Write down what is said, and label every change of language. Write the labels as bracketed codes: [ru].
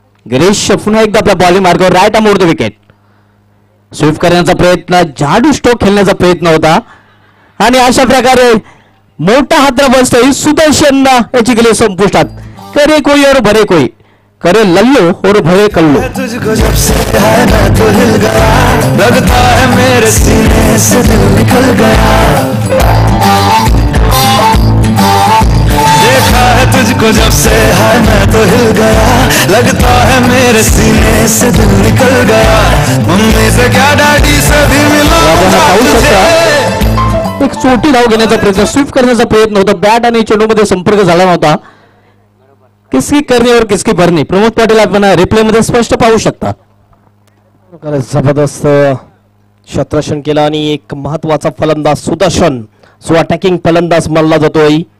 [mr] गिरीश पुन्हा एकदा आपल्या बॉलिंग मार्गावर right arm over the wicket. Sweep करण्याचा प्रयत्न, जाडू स्ट्रोक खेळण्याचा प्रयत्न होता आणि अशा प्रकारे मोठा हादरा बसतोय. सुदर्शन याची गेली संपुष्टात. [hi] करे कोई और भरे कोई, करे लल्लू और भरे कल्लू. तुझको जब से है मैं तो हिल गया, लगता है मेरे सीने से दिल निकल गया. देखा है तुझको जब से है मैं तो हिल गया, लगता है मेरे सीने से दिल निकल गया. मम्मी से क्या डैडी से भी मिला [mr] एक छोटी धाव घेण्याचा प्रयत्न, स्वीप करण्याचा प्रयत्न होता. बॅट आणि चेंडूमध्ये संपर्क झाला नव्हता. [hi] किसकी करणे और किसकी भरणी, [mr] प्रमोद पाटील आपण रिप्ले मध्ये स्पष्ट पाहू शकता. जबरदस्त क्षेत्ररक्षण केलं आणि एक महत्वाचा फलंदाज सुदर्शन जो अटॅकिंग फलंदाज मानला जातोय.